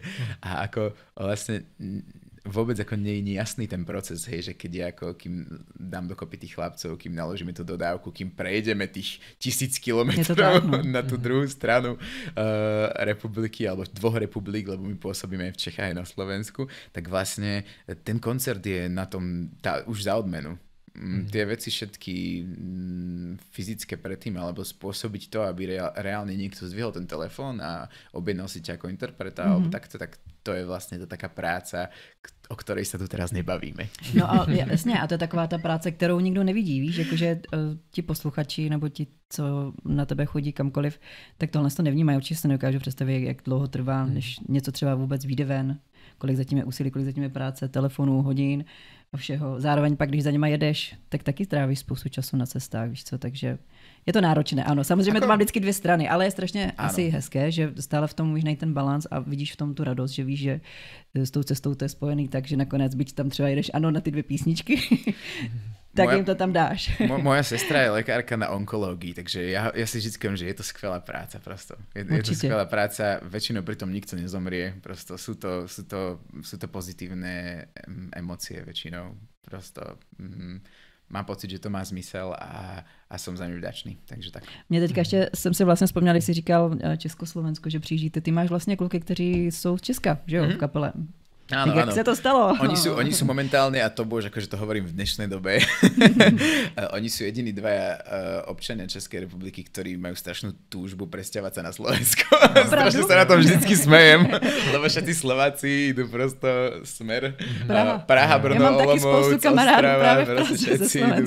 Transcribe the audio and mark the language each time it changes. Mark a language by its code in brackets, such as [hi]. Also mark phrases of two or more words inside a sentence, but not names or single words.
[sk] A ako vlastne vôbec ako nie je jasný ten proces, hej, že keď ja ako, kým dám dokopy tých chlapcov, kým naložíme tú dodávku, kým prejdeme tých 1000 kilometrov na tú druhú stranu republiky, alebo 2 republik, lebo my pôsobíme aj v Čechách aj na Slovensku, tak vlastne ten koncert je na tom už za odmenu. Tie veci všetky fyzické predtým, alebo spôsobiť to, aby reálne niekto zdvihol ten telefón a objednal si ťa ako interpreta, alebo takto, tak to je vlastne to taká práca, o ktorej sa tu teraz nebavíme. [cs] No a jasně, a to je taková ta práce, kterou nikdo nevidí, víš, jakože ti posluchači nebo ti, co na tebe chodí kamkoliv, tak tohle to nevnímají, určitě se nedokážu představit, jak dlouho trvá, než něco třeba vůbec vyjde ven, kolik zatím je úsilí, kolik zatím je práce, telefonů, hodin a všeho. Zároveň pak, když za nima jedeš, tak taky trávíš spoustu času na cestách, víš co, takže je to náročné, ano. Samozřejmě to má vždycky 2 strany, ale je strašně asi hezké, že stále v tom můžeš najít ten balans a vidíš v tom tu radost, že víš, že s tou cestou to je spojený, takže nakonec, byť tam třeba jedeš na ty 2 písničky, tak jim to tam dáš. [sk] Moja sestra je lekárka na onkológii, takže ja si vždy poviem, že je to skvelá práca prosto. Je to skvelá práca, väčšinou pritom nikto nezomrie, prosto sú to pozitívne emócie väčšinou, prosto mám pocit, že to má zmysel a som za ňu vďačný, takže tak. [cs] Mě teďka ještě jsem si vlastně vzpomněl, když jsi říkal Československo, že přijíždíte, ty máš vlastně kluky, kteří jsou z Česka, že jo, v kapele. [sk] Áno, jak sa to stalo? Oni sú momentálne, a to bož, akože to hovorím v dnešnej dobe, oni sú jediní 2 občania Českej republiky, ktorí majú strašnú túžbu presťahovať sa na Slovensko. Strašne sa na tom vždycky smejem, lebo všetci Slováci idú prosto smer Praha, Brno, Olomouc, Ostrava, proste všetci idú.